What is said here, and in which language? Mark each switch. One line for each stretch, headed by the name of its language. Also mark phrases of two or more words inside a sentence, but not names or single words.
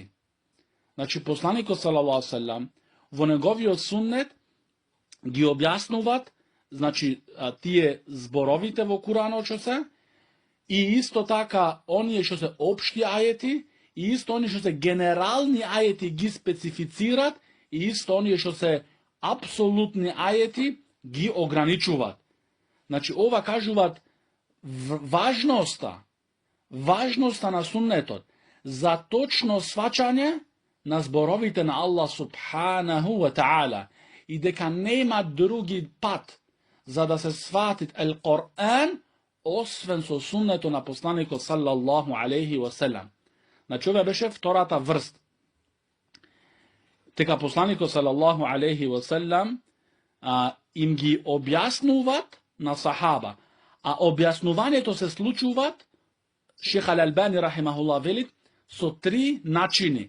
Macedonian: Значи, посланикот
Arabic: صلى الله عليه وسلم
Macedonian: во неговиот суннет ги објаснуваат, значи, тие зборовите во Куранот што се, и исто така оние што се општи ајети, и исто оние што се генерални ајети ги специфицират, и исто оние што се апсолутни ајети ги ограничуваат. Значи, ова кажуваат важноста на суннетот за точно сваќање на зборовите на
Arabic: الله سبحانه وتعالى
Macedonian: и дека нема други пат за да се сватит Ал-Коран освен со суннето на посланикот
Arabic: صلى الله عليه وسلم.
Macedonian: Значи, ова беше втората врст. Дека посланикот
Arabic: صلى الله عليه وسلم
Macedonian: им ги објаснуваат на сахаба, а објаснувањето се случуваат, Шейх Ал-Албани рахимахуллах велит, со три начини.